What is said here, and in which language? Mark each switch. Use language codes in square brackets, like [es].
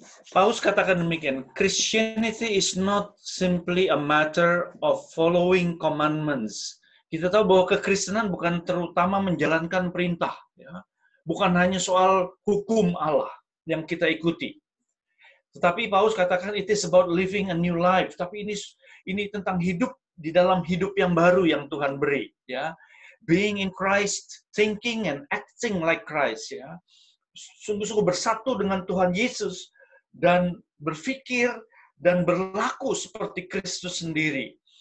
[id] Paus katakan demikian, [en] Christianity is not simply a matter of following commandments. [id] Kita tahu bahwa kekristenan bukan terutama menjalankan perintah, ya. Bukan hanya soal hukum Allah yang kita ikuti. Tetapi Paus katakan [en] it is about living a new life. [id] Tapi ini tentang hidup di dalam hidup yang baru yang Tuhan beri, ya. [en] Being in Christ, thinking and acting like Christ, ya. [id] Sungguh-sungguh bersatu dengan Tuhan Yesus dan berpikir dan berlaku seperti Kristus sendiri.